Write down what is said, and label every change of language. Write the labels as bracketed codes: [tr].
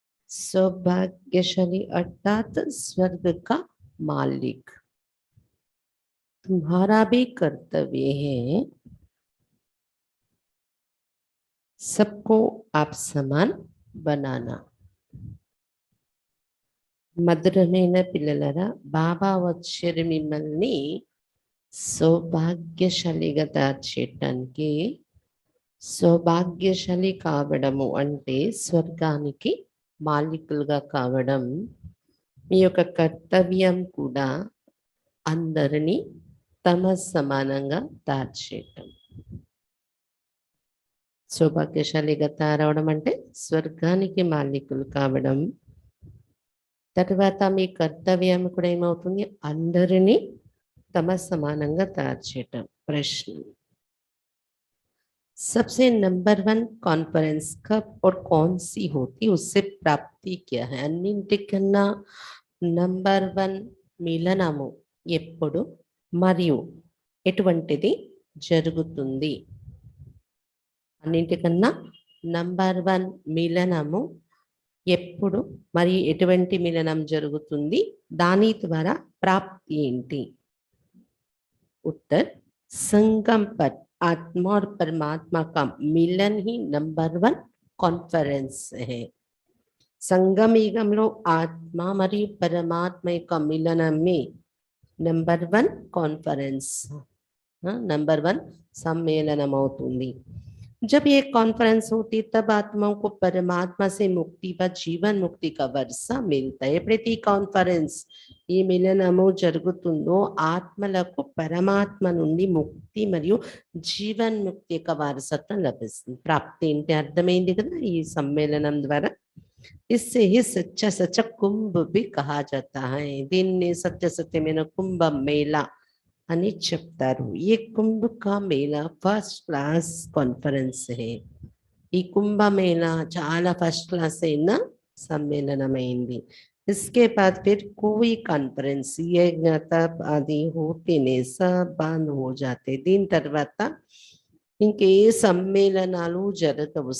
[hi] सौभाग्यशाली अर्थात स्वर्ग का मालिक। तुम्हारा भी कर्तव्य है सबको आप समान बनाना। [te] మధురమైన పిల్లలరా, బాబా వచ్చారు మిమ్మల్ని సౌభాగ్యశాలిగా తయారు చేయటానికి. సౌభాగ్యశాలి కావడము అంటే స్వర్గానికి మాలికులుగా కావడం. మీ యొక్క కర్తవ్యం కూడా అందరినీ తమ సమానంగా తయారు చేయటం. సౌభాగ్యశాలిగా తయారవడం అంటే స్వర్గానికి మాలికులు కావడం. తర్వాత మీ కర్తవ్యం కూడా ఏమవుతుంది? అందరినీ तम समानंगा तैयार చేయటం. [hi] प्रश्न, सबसे नंबर 1 कॉन्फ्रेंस कब और कौन सी होती, उससे प्राप्ति क्या है? [te] अन्निंटिकన్నా నంబర్ 1 మిలనము ఎప్పుడు మరియు ఎటువంటిది జరుగుతుంది? అన్నింటికన్నా నంబర్ 1 మిలనము ఎప్పుడు మరియు ఎటువంటి మిలనం జరుగుతుంది? దాని ద్వారా ప్రాప్తి ఏంటి? [hi] उत्तर, संगम पर आत्मा और परमात्मा का मिलन ही नंबर 1 कॉन्फ्रेंस है. [te] संगम युगంలో ఆత్మ మరియు పరమాత్మ యొక్క మిలనమే నంబర్ 1 కాన్ఫరెన్స్, నంబర్ 1 सम्मेलन అవుతుంది. [hi] जब ये कॉन्फ्रेंस होती तब आत्माओं को परमात्मा से मुक्ति व जीवन मुक्ति का वर्षा मिलता है. [te] प्रति कॉन्फ्रेंस ఈ మిలనము జరుగుతుందో ఆత్మలకు పరమాత్మ నుండి ముక్తి మరియు జీవన్ముక్తి యొక్క వారసత్వం లభిస్తుంది. ప్రాప్తి ఏంటి అర్థమైంది కదా ఈ సమ్మేళనం ద్వారా. [hi] इससे ही सच्चा सच्चा कुंभ भी कहा जाता है. [te] దీన్ని సత్య సత్యమైన కుంభ మేళా అని చెప్తారు. [hi] ये कुंभ का मेला फर्स्ट क्लास कॉन्फ्रेंस है. [te] ఈ కుంభ మేళా చాలా ఫస్ట్ క్లాస్ అయిన సమ్మేళనమైంది. [hi] इसके बाद फिर कोई कॉन्फ्रेंस ये आदि होते नहीं, सब बंद हो जाते. [te] దీని తర్వాత ఇంకే సమ్మేళనాలు జరగవు.